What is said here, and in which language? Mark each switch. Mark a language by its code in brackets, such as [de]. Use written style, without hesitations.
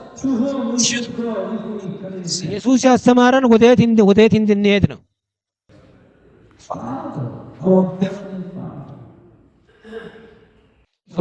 [en] to whom we should go if we commit sin. [am] ኢየሱስ ያስተማረን ወዴት እንድንሄድ ነው። [en] Father, our heavenly Father.